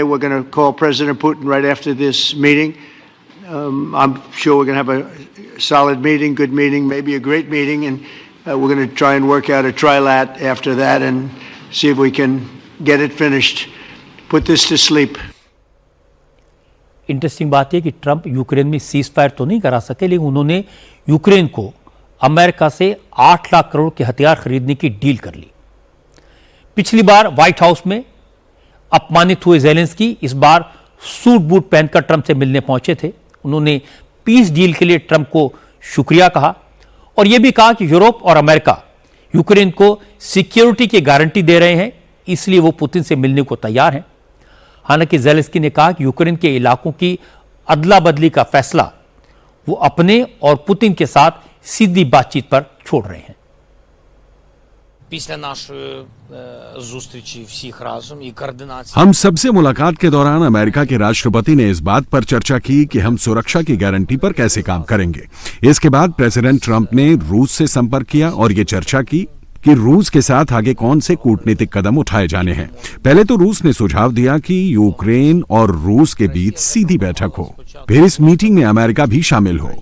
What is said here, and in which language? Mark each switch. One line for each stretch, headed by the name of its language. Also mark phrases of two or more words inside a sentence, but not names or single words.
English: We're going to call President Putin right after this meeting. I'm sure we're going to have a solid meeting, good meeting, maybe a great meeting, and we're going to try and work out a trilat after that and see if we can get it finished, put this to sleep.
Hindi: इंटरेस्टिंग बात है कि ट्रंप यूक्रेन में
English: cease fire
Hindi: तो नहीं करा सके, लेकिन उन्होंने यूक्रेन को अमेरिका से 8 लाख करोड़ के हथियार खरीदने की डील कर ली। पिछली बार व्हाइट हाउस में अपमानित हुए जेलेंस्की इस बार सूट बूट पहनकर ट्रंप से मिलने पहुंचे थे। उन्होंने
English: peace deal
Hindi: के लिए ट्रंप को शुक्रिया कहा और यह भी कहा कि यूरोप और अमेरिका यूक्रेन को सिक्योरिटी की गारंटी दे रहे हैं, इसलिए वो पुतिन से मिलने को तैयार हैं। हालांकि जेलेंस्की ने कहा कि यूक्रेन के इलाकों की अदला बदली का फैसला वो अपने और पुतिन के साथ सीधी बातचीत पर छोड़ रहे हैं।
Ukrainian: Після нашої зустрічі всіх разом і координації
Hindi: हम सबसे मुलाकात के दौरान अमेरिका के राष्ट्रपति ने इस बात पर चर्चा की कि हम सुरक्षा की गारंटी पर कैसे काम करेंगे। इसके बाद प्रेसिडेंट ट्रंप ने रूस से संपर्क किया और ये चर्चा की कि रूस के साथ आगे कौन से कूटनीतिक कदम उठाए जाने हैं। पहले तो रूस ने सुझाव दिया कि यूक्रेन और रूस के बीच सीधी बैठक हो, फिर इस मीटिंग में अमेरिका भी शामिल हो।